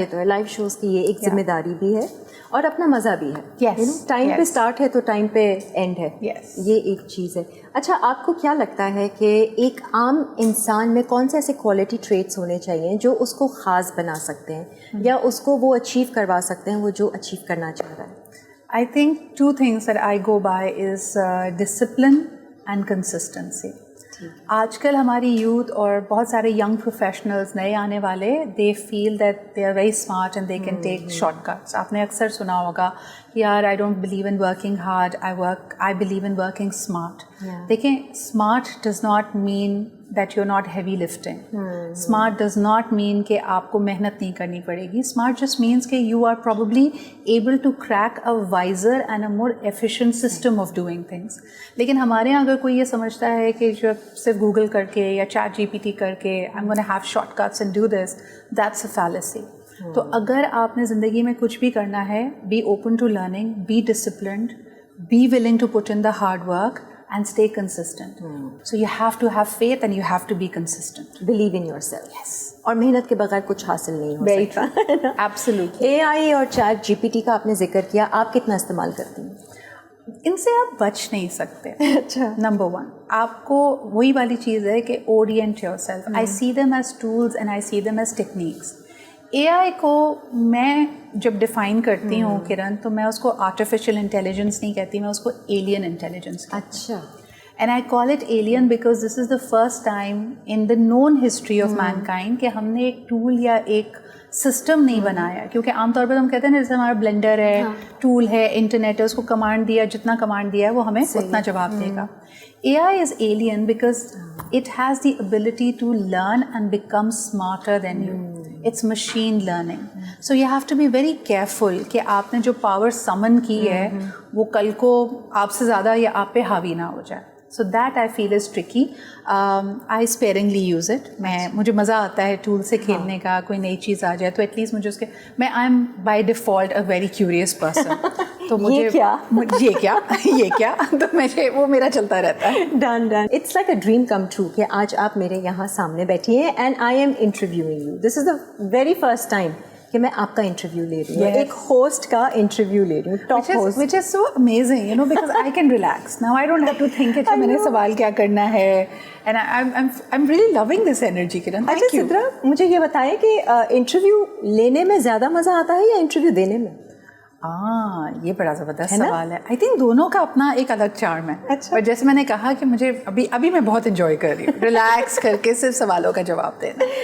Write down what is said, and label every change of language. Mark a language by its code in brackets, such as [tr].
[ur] یہ تو ہے, لائیو شوز کی یہ ایک ذمہ داری بھی ہے اور اپنا مزہ بھی ہے. ٹائم پہ اسٹارٹ ہے تو ٹائم پہ اینڈ ہے, یہ ایک چیز ہے. اچھا, آپ کو کیا لگتا ہے کہ ایک عام انسان میں کون سے ایسے کوالٹی ٹریٹس ہونے چاہیے جو اس کو خاص بنا سکتے ہیں یا اس کو وہ اچیو کروا سکتے ہیں وہ جو اچیو کرنا چاہ رہا ہے؟ [en] I think 2 things that I go by is discipline and consistency. [ur] آج کل ہماری یوتھ اور بہت سارے ینگ پروفیشنلز نئے آنے والے [en] They feel that they are very smart and they can take short cuts. [ur] آپ نے اکثر سنا ہوگا یار [en] I don't believe in working hard, I believe in working smart. دیکھیں, smart does not mean that you are not heavy lifting. Smart does not mean [ur] کہ آپ کو محنت نہیں کرنی پڑے گی. [en] Smart just means کہ you are probably able to crack a wiser and a more efficient system of doing things. [ur] لیکن ہمارے یہاں اگر کوئی یہ سمجھتا ہے کہ جو صرف گوگل کر کے یا چیٹ جی پی ٹی کر کے [en] I am gonna have short cuts and do this, that's a fallacy. [ur] تو اگر آپ نے زندگی میں کچھ بھی کرنا ہے, [en] Be open to learning, be disciplined, be willing to put in the hard work and stay consistent. So you have to have faith and you have to be consistent. Believe in yourself. Yes. [ur] اور محنت کے بغیر کچھ حاصل نہیں ہو سکتا. [en] Absolutely. [ur] AI اور chat جی P T کا آپ نے ذکر کیا, آپ کتنا استعمال کرتی ہیں؟ ان سے آپ بچ نہیں سکتے. اچھا. نمبر 1, آپ کو وہی والی چیز ہے کہ [en] orient yourself. I see them as tools and I see them as techniques. [ur] AI کو میں جب ڈیفائن کرتی ہوں کرن, تو میں اس کو آرٹیفیشیل انٹیلیجنس نہیں کہتی, میں اس کو ایلین انٹیلیجنس کہتی ہوں. اچھا. [en] and I call it alien because this is the first time in the known history of mankind [ur] کہ ہم نے ایک ٹول یا ایک سسٹم نہیں بنایا. کیونکہ عام طور پر ہم کہتے ہیں نا, جیسے ہمارا بلینڈر ہے, ٹول ہے, انٹرنیٹ ہے, اس کو کمانڈ دیا, جتنا کمانڈ دیا ہے وہ ہمیں اتنا جواب دے گا. [en] AI is alien because it has the ability to learn and become smarter than you. It's machine learning. So you have to be very careful [ur] کہ آپ نے جو power summon کی ہے وہ کل کو آپ سے زیادہ یا آپ پہ حاوی نہ ہو جائے. [en] So that I feel is tricky. I sparingly use it. [ur] مجھے مزہ آتا ہے ٹول سے کھیلنے کا. کوئی نئی چیز آ جائے تو ایٹ لیسٹ مجھے اس کے, میں [en] I am by default a very curious person. [ur] تو مجھے یہ کیا تو مجھے وہ میرا چلتا رہتا ہے. Done done. [en] it's like a dream come true [ur] کہ آج آپ میرے یہاں سامنے بیٹھی ہیں [en] And I am interviewing you. [ur] This is the very first time کہ میں آپ کا انٹرویو لے رہی ہوں, ایک ہوسٹ کا انٹرویو لے رہی ہوں, top host, [en] which is so amazing, you know, because I can relax. Now I don't have to think [ur] کہ میں نے سوال کیا کرنا ہے, [en] and I'm really loving this energy, Kiran. Thank you. [ur] اچھا سدرا, مجھے یہ بتائیں کہ انٹرویو لینے میں زیادہ مزہ آتا ہے یا انٹرویو دینے میں؟ یہ بڑا زبردست سوال ہے. [en] I think [ur] دونوں کا اپنا ایک الگ چارم ہے. اور جیسے میں نے کہا کہ مجھے ابھی میں بہت انجوائے کر رہی ہوں ریلیکس کر کے صرف سوالوں کا جواب دینا.